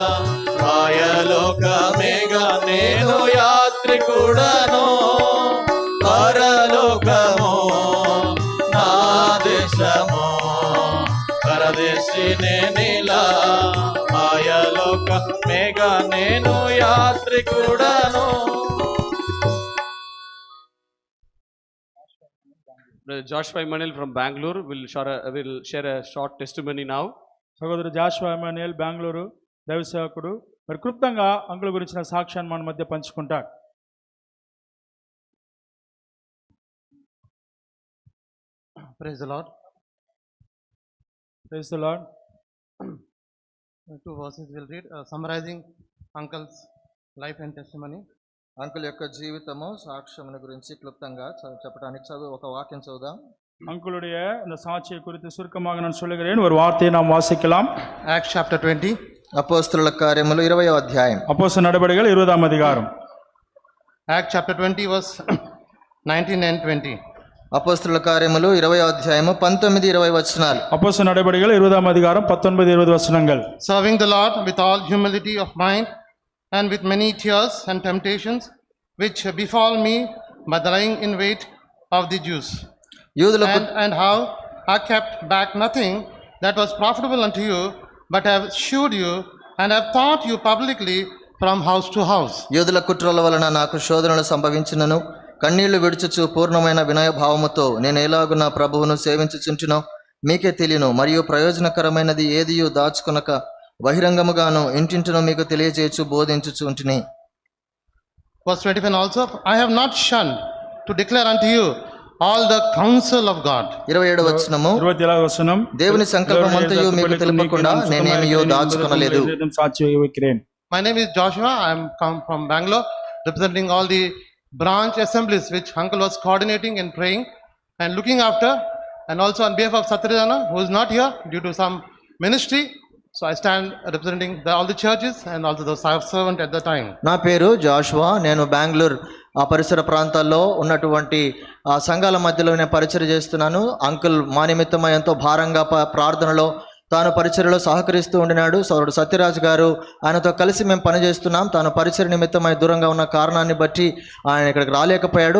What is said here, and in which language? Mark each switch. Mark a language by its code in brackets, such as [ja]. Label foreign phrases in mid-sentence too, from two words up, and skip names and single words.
[te] ఆయలోకమేగా నేను యాత్రికుడను, పరలోకము నా దేశము, పరదేశినే నీలా. ఆయలోకమేగా నేను యాత్రికుడను. [en] Brother Joshua Emmanuel from Bangalore will share a short testimony now. [te] సహోదరు జాషువా ఎమాన్యుయల్ బెంగళూరు దైవ సేవకుడు మరి క్లుప్తంగా అంకుల్ గురించిన సాక్ష్యాన్ని మన మధ్య పంచుకుంటారు. [en] Praise the Lord. Praise the Lord. Two verses we'll read, summarizing uncle's life and testimony. [te] అంకుల్ యొక్క జీవితము సాక్ష్యముల గురించి క్లుప్తంగా చెప్పడానికి ఒక వాక్యం చదువుదాం. [ta] அங்குளுடைய இந்த சாட்சியை குறித்து சுருக்கமாக நான் சொல்லுகிறேன். ஒரு வார்த்தையை நாம் வாசிக்கலாம். [en] Acts chapter 20. [te] అపోస్తలుల కార్యములు 20వ అధ్యాయం. [ta] அப்போஸ்தலர் நடபடிகள் 20ஆம் அதிகாரம். [en] Acts chapter 20 verse 19 and 20. [te] అపోస్తలుల కార్యములు 20వ అధ్యాయము 19-20 వచనాలు. [ta] அப்போஸ்தலர் நடபடிகள் 20ஆம் அதிகாரம் 19-20 வசனங்கள். [en] Serving the Lord with all humility of mind and with many tears and temptations which befall me by the lying in wait of the Jews. [te] యూదులకు [en] And how I kept back nothing that was profitable unto you, but have shewed you and have taught you publicly from house to house. [te] యూదుల కుట్రల వలన నాకు శోధనలు సంభవించినను కన్నీళ్లు విడుచుచు పూర్ణమైన వినయభావముతో నేను ఎలాగున ప్రభువును సేవించుచుంటునో మీకే తెలియను. మరియు ప్రయోజనకరమైనది ఏదియు దాచుకొనక బహిరంగముగాను ఇంటింటినో మీకు తెలియజేయచ్చు బోధించుచుంటిని. [en] Verse 25 also, I have not shunned to declare unto you all the counsel of God. [te] 27వ వచనము, 27వ వచనం. దేవుని సంకల్పమంతయు మీకు తెలుపకుండా నేనేమియో దాచుకొనలేదు. సాక్షి వైக்கிறேன். [en] My name is Joshua. I am come from Bangalore, representing all the branch assemblies which uncle was coordinating and praying and looking after, and also on behalf of Satyajana, who is not here due to some ministry. So I stand representing all the churches and also the servant at the time. [te] నా పేరు జాషువా. నేను బెంగళూరు ఆ పరిసర ప్రాంతాల్లో ఉన్నటువంటి ఆ సంఘాల మధ్యలో నేను పరిచర్య చేస్తున్నాను. అంకుల్ మా నిమిత్తమై ఎంతో భారంగా ప్రార్థనలో తాను పరిచర్యలో సహకరిస్తూ ఉండినాడు. సోదరుడు సత్యరాజు గారు ఆయనతో కలిసి మేము పనిచేస్తున్నాం. తాను పరిచర్య నిమిత్తమై దూరంగా ఉన్న కారణాన్ని బట్టి ఆయన ఇక్కడికి రాలేకపోయాడు.